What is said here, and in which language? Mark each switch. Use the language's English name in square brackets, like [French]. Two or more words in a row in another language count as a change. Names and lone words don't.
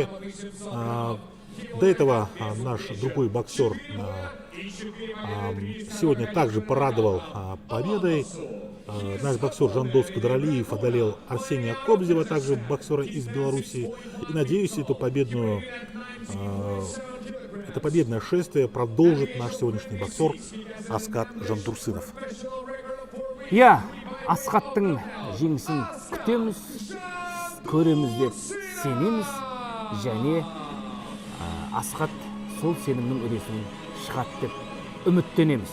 [Russian] До этого наш другой боксер сегодня также порадовал победой. Наш боксер Жандос Кадралиев одолел Арсения Кобзева, также боксера из Беларуси. И надеюсь, это победное шествие продолжит наш сегодняшний боксер Аскат Жантурсынов. [Kazakh] Асхаттың жеңісін күтеміз, көреміз деп сенеміз, және Асхат сол сенімнің үлесін шығады деп үміттенеміз.